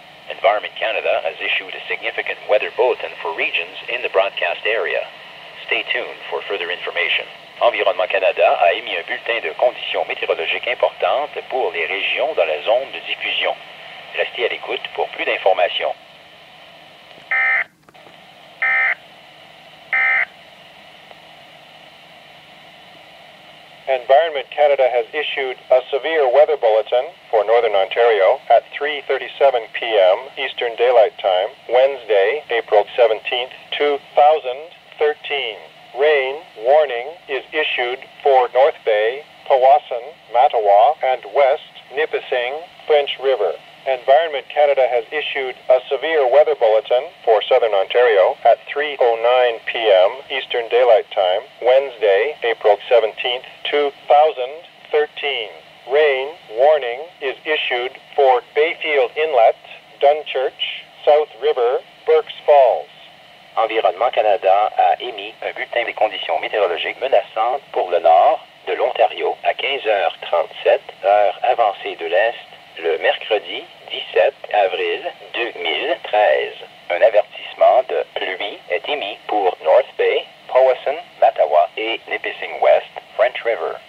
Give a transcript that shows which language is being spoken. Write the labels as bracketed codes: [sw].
[en] Environment Canada has issued a significant weather bulletin for regions in the broadcast area. Stay tuned for further information. [fr] Environnement Canada a émis un bulletin de conditions météorologiques importantes pour les régions dans la zone de diffusion. Restez à l'écoute pour plus d'informations. [en] Environment Canada has issued a severe weather bulletin for Northern Ontario at 3:37 p.m. Eastern Daylight Time, Wednesday, April 17th, 2013. Rain warning is issued for North Bay, Powassan, Mattawa, and West Nipissing, French River. Environment Canada has issued a severe weather bulletin for Southern Ontario at 3:09 p.m. Eastern Daylight Time, Wednesday, April 17th, 2013. Rain warning is issued for Bayfield Inlet, Dunchurch, South River, Burkes Falls. [fr] Environnement Canada a émis un bulletin des conditions météorologiques menaçantes pour le nord de l'Ontario à 15h37, heure avancée de l'Est, le mercredi 17 avril 2013. Un avertissement de pluie est émis pour North Bay, Powassan, Mattawa et Nipissing West, French River.